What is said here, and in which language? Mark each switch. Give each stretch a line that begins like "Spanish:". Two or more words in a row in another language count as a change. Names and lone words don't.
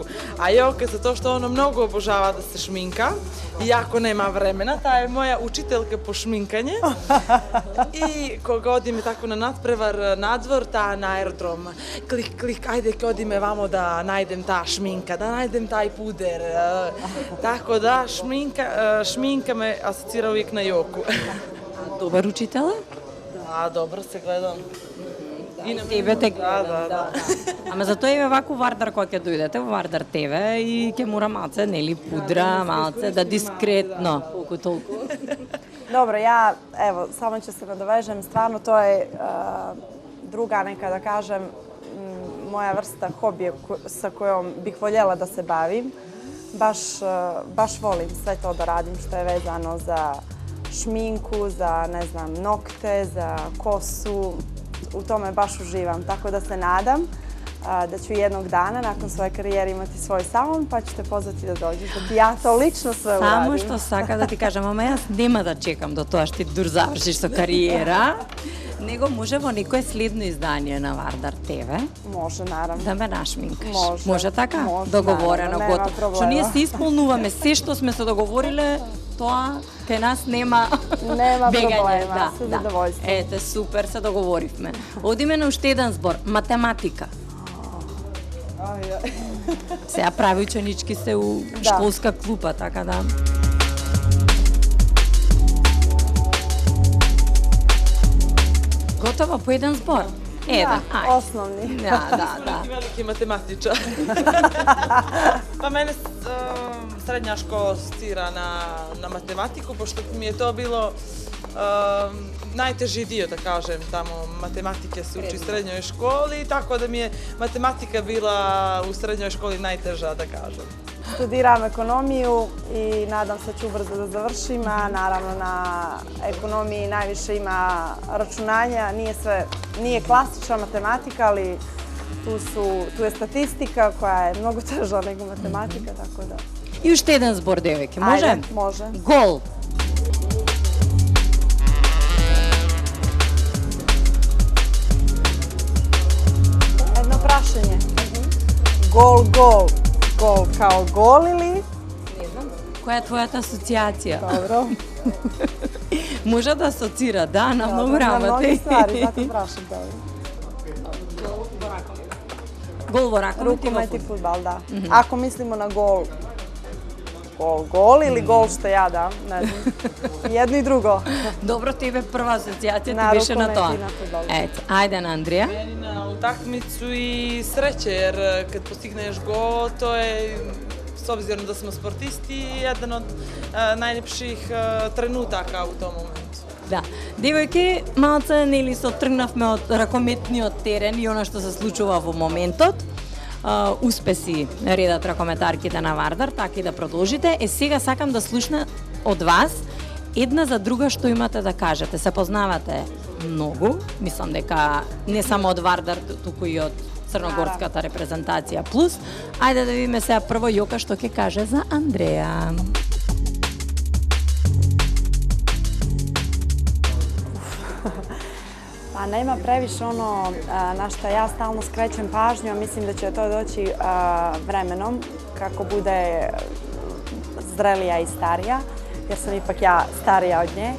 Serbian: A Joka, zato što ono mnogo obožava da se šminka, iako nema vremena, ta je moja učiteljka po šminkanje.
Macedonian: И кога одиме тако на надпревар, надзвор, та на аеродром, клик, клик, ајде одиме вамо да најдем та шминка, да најдем тај пудер.
Serbian: Tako da šminka me asocira uvijek na Joku.
Macedonian: Добар учител е? Да, добро се гледам. И на тебе те гледам, да. Ама затоа е вако Вардар кога ќе дојдете во Вардар ТВ и ќе мора малце, нели, пудра, малце, да дискретно, колку толку.
Serbian: Dobro, ja, evo, samo ću se nadovežem, stvarno to je druga neka, da kažem, moja vrsta hobija sa kojom bih voljela da se bavim. Baš volim sve to da radim što je vezano za šminku, za, ne znam, nokte, za kosu. U tome baš uživam, tako da se nadam da ću jednog dana nakon svoje karijere imati svoj salon, pa ću te pozvati da dođeš, da ti ja to lično sve uradim.
Macedonian: Само што сака да ти кажам, ама јас нема да чекам до тоа што ти дур завршиш со кариера, него може во некое следно издание на Вардар ТВ. Може, наравно. Да ме нашминкаш. Може така? може, Договорено, наравно, готово. Што ние се исполнуваме, се што сме се договориле, тоа кај нас нема бегање. Проблема, со задоволство. Ете, супер, се договоривме. Одиме на уште еден збор, математика. Сега прави ученички се у школска клупа, така да. Готово по еден збор? Еден, ајде.
Serbian: Osnovni. Da. Veliki matematičar. Pa mene srednja škola asocira na matematiku, pošto mi je to bilo najteži dio, da kažem, tamo matematike se uči u srednjoj školi, tako da mi je matematika bila u srednjoj školi najteža, da kažem. Studiram ekonomiju i nadam se da ću brzo da završim, a naravno na ekonomiji najviše ima računanja, nije klasična matematika, ali tu je statistika koja je mnogo teža nego matematika, tako da...
Macedonian: И уште еден збор, девојки, може?
Serbian: Ajde, može.
Macedonian: Гол. Едно прашење.
Serbian: Gol, gol. Gol kao gol ili?
Macedonian: Која е твојата асоцијација?
Serbian: Dobro.
Macedonian: Може да асоцира, да, на многу
Serbian: Na mnogi
Macedonian: работи.
Serbian: stvari, zato prašam dobro.
Macedonian: Гол во ракомет и во
Serbian: Rukomet i
Macedonian: фудбал.
Serbian: fudbal, da. Ako mislimo na gol gol ili gol što ja dam, ne znam. Jedno i drugo. Dobro,
Macedonian: тебе прва асоцијација ти
Serbian: Na
Macedonian: беше на
Serbian: rukomet
Macedonian: тоа.
Serbian: i na fudbal.
Macedonian: Ето, ајде на Андрија.
Serbian: Meni na utakmicu i sreće, jer kad postigneš gol, to je, s obzirom da smo sportisti, jedan od najljepših trenutaka u tom momentu.
Macedonian: Да. Девојки, малце нели се тргнавме од ракометниот терен и она што се случува во моментот. Успеси редат ракометарките на Вардар, така и да продолжите. Сега сакам да слушна од вас една за друга што имате да кажете. Се познавате многу, мислам дека не само од Вардар, туку и од црногорската репрезентација плюс. Ајде да видиме сега прво Јока што ќе каже за Андреја.
Serbian: Pa nema previše ono na što ja stalno skrećem pažnju, a mislim da će to doći vremenom kako bude zrelija i starija, jer sam ipak ja starija od nje.